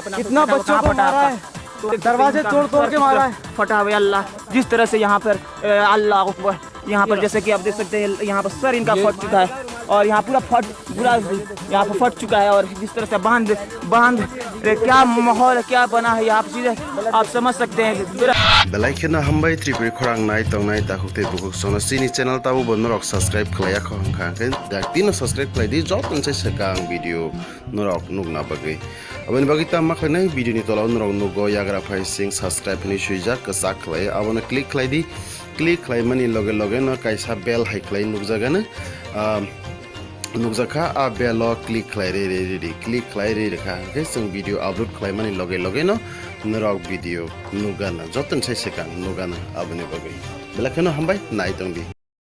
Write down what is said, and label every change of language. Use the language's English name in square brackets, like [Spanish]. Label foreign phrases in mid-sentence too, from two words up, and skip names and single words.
[Hindi] इतना बच्चों को मारा है, दरवाजे तोड़ के मारा है, फटा हुआ अल्लाह जिस तरह से यहाँ पर [Arabic] الله أكبر, [Hindi] यहाँ पर जैसे कि आप देख सकते हैं यहाँ पर सर इनका फट चुका है और यहाँ पूरा यहाँ पर फट चुका है, और जिस तरह से बांध क्या माहौल क्या बना है यहाँ पर चीज़ें आप समझ सकते हैं। [Kok Borok] बेलाइखना हमबाय त्रिपुरी खरांग नाय तंगनाय ताहुते बुक सोना सिनी चैनल ताबु बनरक सब्सक्राइब खलाया खंखाखै दाक्तिनो सब्सक्राइब खलायदि जतन से सकां भिडियो नरक नुगना बगै अबनि बगै ता माखनै भिडियो नि तलाव नरक नुगो याग्रा फाइ सिंग सब्सक्राइब नि सुइजा कसा खलाय अबनो क्लिक खलायदि क्लिक खलायमानि लगे लगे न कायसा बेल हाइ खलाय नुगजागोन नुगजाखा आ बेल क्लिक खलाय रे क्लिक खलाय रे रेखा के जों भिडियो अपलोड खलायमानि लगे लगे न नरक भिडियो नुगाना जतन से सकां नुगाना अबनि बगै बेलाखनो हमबाय नाय तंगदि।